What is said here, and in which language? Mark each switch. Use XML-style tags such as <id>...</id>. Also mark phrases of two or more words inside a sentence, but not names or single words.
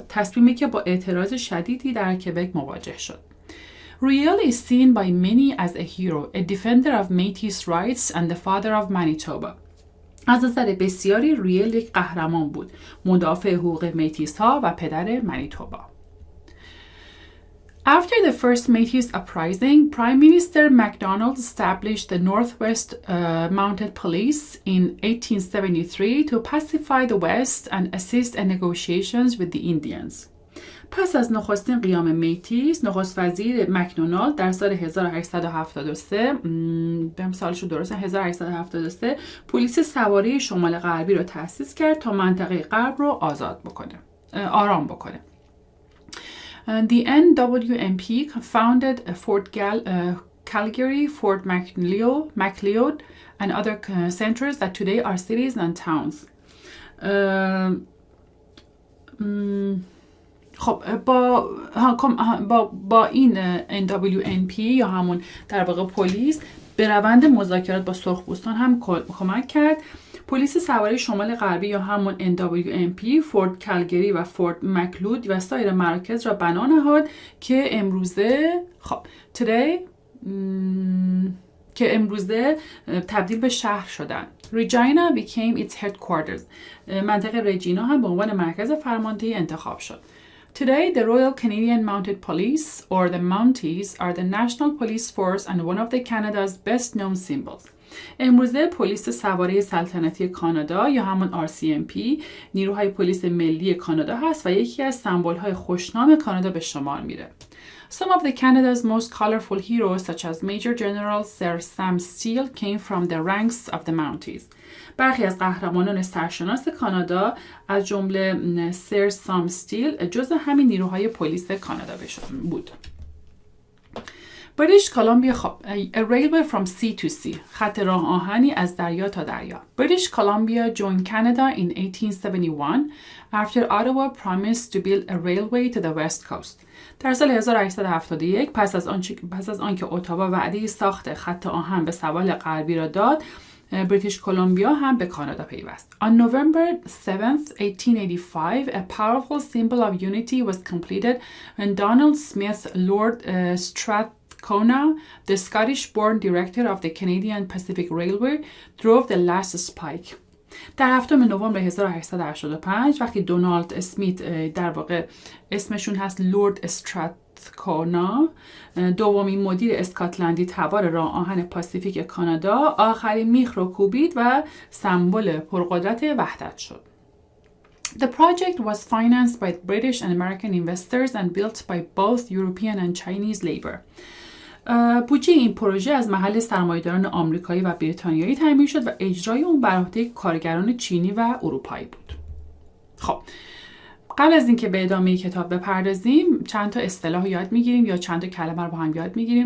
<fa>تصمیمی که با اعتراض شدیدی در کبک مواجه شد.</fa> <en>Riel is seen by many as a hero, a defender of Métis rights and the father of Manitoba.</en> <fa>از نظر بسیاری ریل یک قهرمان بود، مدافع حقوق میتیس ها و پدر منیتوبا.</fa> <en>After the first Métis uprising, Prime Minister MacDonald established the Northwest Mounted Police in 1873 to pacify the West and assist in negotiations with the Indians.</en> <fa>پس از نخستین قیام میتیس، نخست وزیر مکدونالد در سال 1873 بهم سالشو درسته 1873 پلیس سواره شمال غربی رو تأسیس کرد تا منطقه غرب رو آرام بکنه.</fa> <en>The NWMP founded Fort Calgary, Fort McLeod and other centers that today are cities and towns.</en> <fa>خب با این NWMP یا همون در واقع پلیس به روند مذاکرات با سرخپوستان هم کمک کرد. پلیس سواره شمال غربی یا همون NWMP فورت کالگری و فورت مکلود و سایر مراکز را بنا نهاد که امروزه تبدیل به شهر شدن.</fa> <en>Regina became its headquarters.</en> <fa>منطقه رجینا هم به عنوان مرکز فرماندهی انتخاب شد.</fa> <en>Today, the Royal Canadian Mounted Police, or the Mounties, are the national police force and one of the Canada's best-known symbols.</en> <fa>امروزه پلیس سواره سلطنتی کانادا یا همون RCMP نیروهای پلیس ملی کانادا هست و یکی از سمبول‌های خوشنام کانادا به شمار میره.</fa> <en>Some of the Canada's most colorful heroes, such as Major General Sir Sam Steele, came from the ranks of the Mounties.</en> <fa>برخی از قهرمانان سرشناس کانادا از جمله سر سام استیل جزو همین نیروهای پلیس کانادا بود.</fa> <en>British Columbia, a railway from sea to sea,</en> <fa>خط راه آهنی از دریا تا دریا.</fa> <en>British Columbia joined Canada in 1871 after Ottawa promised to build a railway to the west coast.</en> <fa>در سال 1871 پس از آنکه اتاوا وعده ساخت خط آهن به سواحل غربی را داد، بریتیش کلمبیا هم به کانادا پیوست.</fa> <en>On November 7th, 1885, a powerful symbol of unity was completed when Donald Smith, Lord Strathcona, the Scottish-born director of the Canadian Pacific Railway, drove the last spike.</en> <fa>در 7 نوامبر 1885 وقتی دونالد اسمیت در واقع اسمشون هست لورد استراتکونا دومین مدیر اسکاتلندی تبار راه آهن پاسیفیک کانادا آخرین میخ رو کوبید و سمبل پرقدرت وحدت شد.</fa> <en>The project was financed by British and American investors and built by both European and Chinese labor.</en> <fa>بودجه این پروژه از محل سرمایه‌داران آمریکایی و بریتانیایی تامین شد و اجرای اون بر عهده کارگران چینی و اروپایی بود. خب قبل از اینکه به ادامه کتاب بپردازیم چند تا اصطلاح یاد میگیریم یا چند تا کلمه رو با هم یاد میگیریم.</fa>